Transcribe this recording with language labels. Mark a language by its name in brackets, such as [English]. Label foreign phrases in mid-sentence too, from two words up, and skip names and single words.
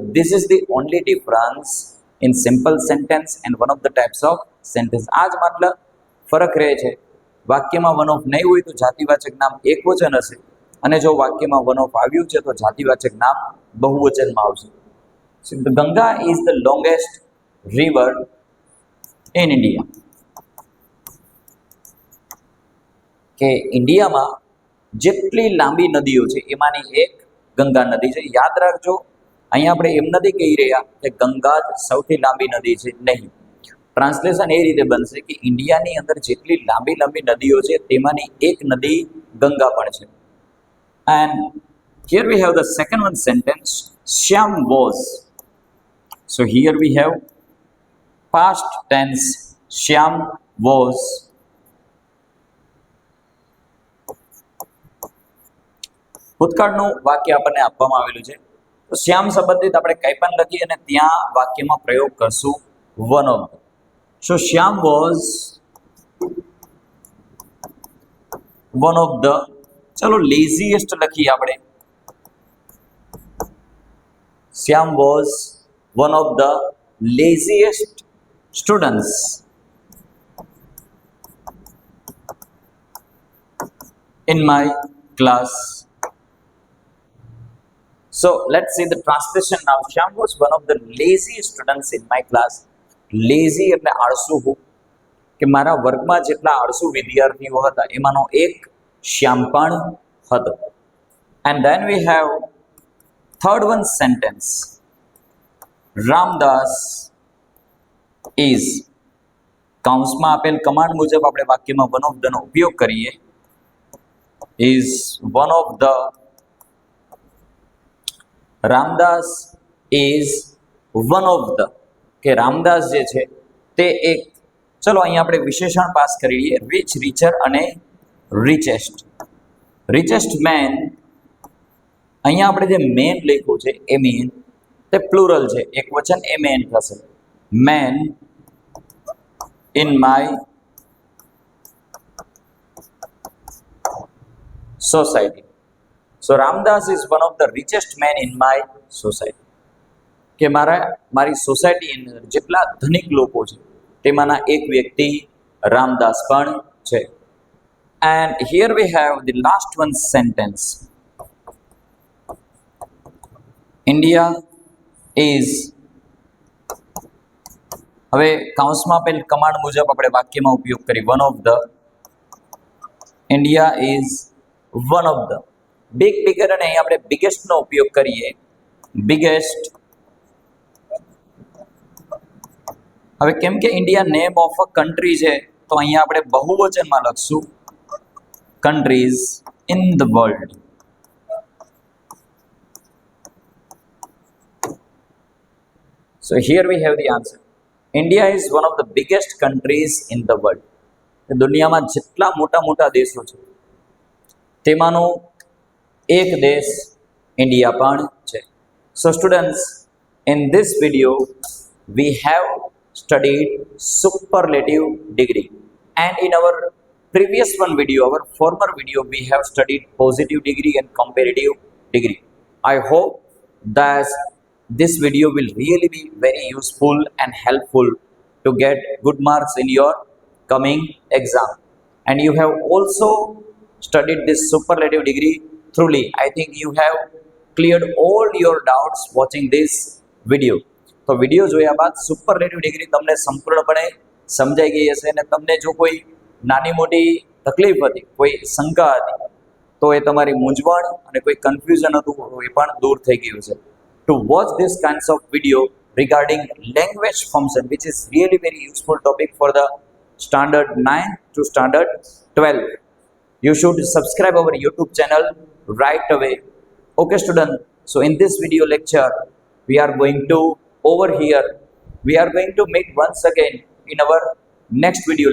[English] This is the only difference in simple sentence and one of the types of sentence. [Gujarati] આ જ મતલબ ફરક રહે છે. વાક્યમાં [English] one of [Gujarati] નહીં હોય તો જાતિવાચક નામ એક વચન હશે, અને જો વાક્યમાં [English] one of [Gujarati] આવ્યું છે તો જાતિવાચક નામ બહુવચનમાં આવશે. [English] So the Ganga is the longest river in India. [Gujarati] કે ઇન્ડિયામાં જેટલી લાંબી નદીઓ છે એમાંની એક ગંગા નદી છે. યાદ રાખજો, અહીંયા આપણે એમ નથી કહી રહ્યા કે ગંગા જ સૌથી લાંબી નદી છે, નહીં. ટ્રાન્સલેશન એ રીતે બનશે કે ઇન્ડિયાની અંદર જેટલી લાંબી લાંબી નદીઓ છે તેમાંની એક નદી ગંગા પણ છે. [English] And here we have the second one sentence, Shyam was. So here we have past tense, Shyam was. [Gujarati] ભૂતકાળનું વાક્ય આપણને આપવામાં આવેલું છે, તો શ્યામ સંબંધિત આપણે કંઈ પણ લખીએ અને ત્યાં વાક્યમાં પ્રયોગ કરશું [English] one of. So Shyam was one of the. [Gujarati] ચલો લેઝીએસ્ટ લખીએ આપણે. [English] Shyam was one of the laziest students in my class. So let's see the translation now. Shyam was one of the lazy students in my class. [Gujarati] Lazy એટલે આળસુ હું, કે મારા વર્ગમાં જેટલા આળસુ વિદ્યાર્થીઓ હતા એમાંનો એક શ્યામ પણ હતો. [English] And then we have third one sentence. Ramdas is, [Gujarati] કૌંસમાં આપેલ કમાન્ડ મુજબ આપણે વાક્યમાં [English] one of the [Gujarati] નો ઉપયોગ કરીએ. [English] is one of the, રામદાસ is one of the, [Gujarati] કે રામદાસ જે છે તે એક, ચલો અહીંયા આપણે વિશેષણ પાસ કરી લઈએ, [English] rich, richer [Gujarati] અને રિચેસ્ટ. [English] richest man, [Gujarati] અહીંયા આપણે જે મેન લખ્યું છે એ મેન તે પ્લુરલ છે, એક વચન એ મેન થશે. [English] મેન in my society. So Ramdas is one of the richest men in my society. [Gujarati] કે મારી સોસાયટી અંદર જેટલા ધનિક લોકો છે તેમાંના એક વ્યક્તિ રામદાસ પણ છે. [English] And here we have the last one sentence. India is, [Gujarati] હવે કૌંસમાં આપેલ કમાન્ડ મુજબ આપણે વાક્યમાં ઉપયોગ કરી [English] one of the. India is one of the. big, bigger [Gujarati] અને અહીં આપણે બિગેસ્ટનો ઉપયોગ કરીએ. બિગેસ્ટ. હવે કેમ કે ઇન્ડિયા [English] name of a country [Gujarati] છે તો અહીંયા આપણે બહુવચનમાં લખશું [English] countries in the world. So here we have the answer. India is one of the biggest countries in the world. [Gujarati] દુનિયામાં જેટલા મોટા મોટા દેશો છે તેમાંનો એક દેશ ઇન્ડિયા પણ છે. [English] So students, in this video we have studied superlative degree, and in our previous one video, our former video, we have studied positive degree and comparative degree. I hope that this video will really be very useful and helpful to get good marks in your coming exam. And you have also studied this superlative degree thoroughly. I think you have cleared all your doubts watching this video. [Gujarati] તો વિડીયો જોયા બાદ [English] superlative degree [Gujarati] તમને સંપૂર્ણપણે સમજાઈ ગઈ હશે અને તમને જો કોઈ નાની મોટી તકલીફ હતી, કોઈ શંકા હતી, તો એ તમારી મૂંઝવણ અને કોઈ કન્ફ્યુઝન હતું એ પણ દૂર થઈ ગયું છે. [English] To watch this kinds of video regarding language function, which is really very useful topic for the standard 9 to standard 12, you should subscribe our YouTube channel right away. Okay student, so in this video lecture we are going to over here, we are going to meet once again in our next video lecture.